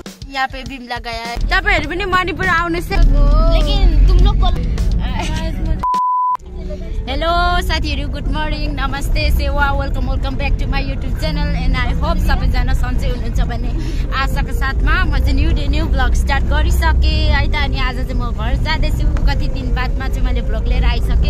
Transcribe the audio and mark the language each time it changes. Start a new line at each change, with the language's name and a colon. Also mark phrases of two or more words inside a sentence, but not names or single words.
Hindi: यहाँ पे बिमला गया है।
Nepali: तपाईहरु पनि मणिपुर आउनुस्।
Hindi: लेकिन तुम लोग को
Nepali: हेलो साथीहरु,
English: good morning,
Nepali: नमस्ते, सेवा,
English: welcome back to my YouTube channel and I hope
Nepali: सबैजना सन्चै हुनुहुन्छ भन्ने आशाको साथमा म चाहिँ
English: new vlog start
Nepali: गरिसके है त। अनि आज चाहिँ म घर जाँदैछु। कति दिन बादमा चाहिँ मैले ब्लग लिएर आइसके।